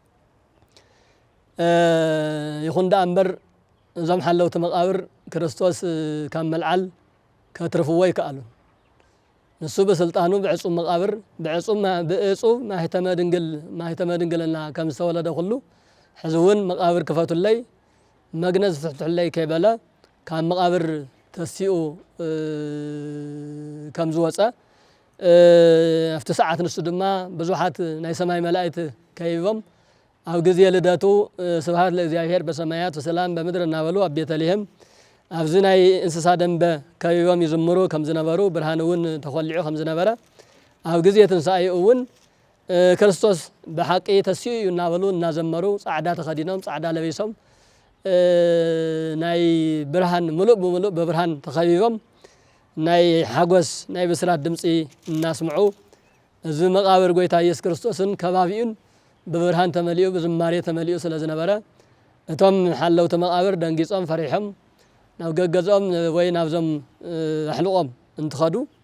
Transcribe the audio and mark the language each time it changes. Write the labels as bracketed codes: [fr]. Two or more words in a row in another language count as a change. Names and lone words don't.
[ti] ይኹን ዳ እምበር እዞም ሓለውቲ መቃብር ክርስቶስ ካብ መልዓል ከትርፍዎ ይከኣሉ ንሱ በስልጣኑ ብዕጹም መቃብር ብዕጹም ማህተመ ድንግልና ከም ዝተወለደ ኩሉ ሕዝውን መቃብር ክፈቱለይ መግነዝ ፍትሕለይ ከይበለ ካብ መቃብር ተሲኡ ከም ዝወፀ ኣብቲ ሰዓት ንሱ ድማ ብዙሓት ናይ ሰማይ መላእክት ከይቦም ኣብ ግዜ ልደቱ [gez] ስብሃት ለእግዚአብሔር በሰማያት ወሰላም በምድር [ti] እናበሉ ኣብ ቤተልሔም ኣብዚ ናይ እንስሳ ደንበ ከይቦም ይዝምሩ ከም ዝነበሩ ብርሃንውን ተኸሊዑ ከም ዝነበረ ኣብ ግዜ ትንሳኤኡ እውን ክርስቶስ ብሓቂ ተሲኡ እናበሉ እናዘመሩ ጻዕዳ ተኸዲኖም ጻዕዳ ለቢሶም ናይ ብርሃን ሙሉእ ብሙሉእ በብርሃን ተኸቢቦም ናይ ሓጎስ ናይ ብስራት ድምጺ እናስምዑ እዚ መቃብር ጎይታ ኢየሱስ ክርስቶስን ከባቢኡን በብርሃን ተመሊኡ በዝማሬ ተመሊኡ ስለ ዝነበረ እቶም ሓለውቲ መቃብር ደንጊጾም ፈሪሖም ናብ ገገዞም ወይ ናብዞም ኣሕልቆም እንትኸዱ